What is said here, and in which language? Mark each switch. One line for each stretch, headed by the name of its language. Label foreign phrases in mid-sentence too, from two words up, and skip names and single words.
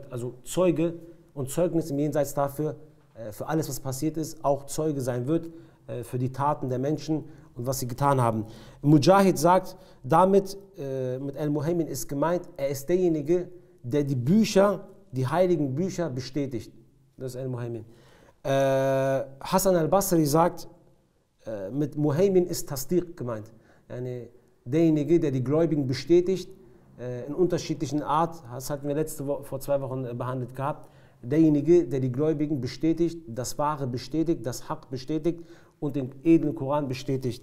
German: Also Zeuge und Zeugnis im Jenseits dafür, für alles, was passiert ist, auch Zeuge sein wird, für die Taten der Menschen und was sie getan haben. Mujahid sagt, damit mit Al-Muhaymin ist gemeint, er ist derjenige, der die Bücher die heiligen Bücher bestätigt. Das ist Al-Muhaymin. Hassan al-Basri sagt, mit Muhaymin ist Tasdiq gemeint. Derjenige, der die Gläubigen bestätigt, in unterschiedlichen Art, das hatten wir vor 2 Wochen behandelt gehabt, derjenige, der die Gläubigen bestätigt, das Wahre bestätigt, das Haq bestätigt und den edlen Koran bestätigt.